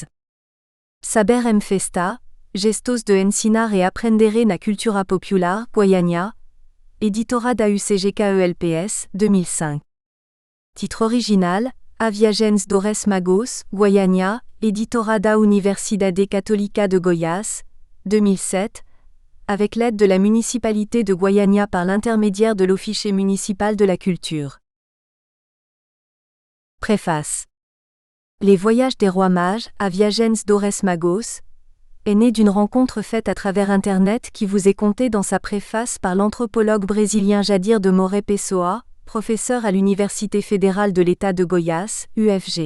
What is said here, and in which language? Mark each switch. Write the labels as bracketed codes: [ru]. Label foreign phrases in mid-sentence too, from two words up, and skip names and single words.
[fr] Saber em Festa, Gestos de ensinar e aprender na cultura popular, Goiânia, Editora da UCGKELPS, 2005. Titre original, A Viagens dos Magos, Goiânia, Editora da Universidade Católica de Goiás, 2007, avec l'aide de la municipalité de Goiânia par l'intermédiaire de l'Office municipal de la culture. Préface. Les voyages des rois mages, A Viagens dos Magos, est né d'une rencontre faite à travers Internet qui vous est contée dans sa préface par l'anthropologue brésilien Jadir de Moret Pessoa, professeur à l'Université fédérale de l'État de Goiás, UFG.